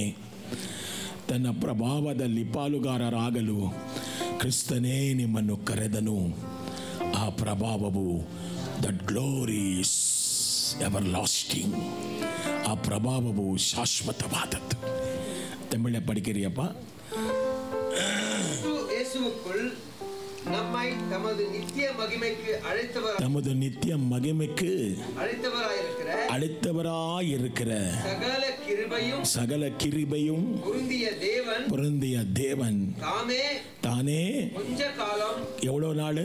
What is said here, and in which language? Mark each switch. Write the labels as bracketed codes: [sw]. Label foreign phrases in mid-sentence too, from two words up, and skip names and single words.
[kn] ತನ್ನ ಪ್ರಭಾವದಲ್ಲಿ ಪಾಲುಗಾರರಾಗಲು ಕ್ರಿಸ್ತನೇ ನಿಮ್ಮನ್ನು ಕರೆದನು. [en] ಆ ಪ್ರಭಾವವು that glory is everlasting. [kn] ಆ ಪ್ರಭಾವವು ಶಾಶ್ವತವಾದದ್ದು. [ta] தமிழ படிக்கிறியப்பா. நம்மை தமது நித்திய மகிமைக்கு அழைத்தவராயிருக்கிற சகல கிருபையும் பொருந்திய தேவன் தானே எவ்வளவு நாள்?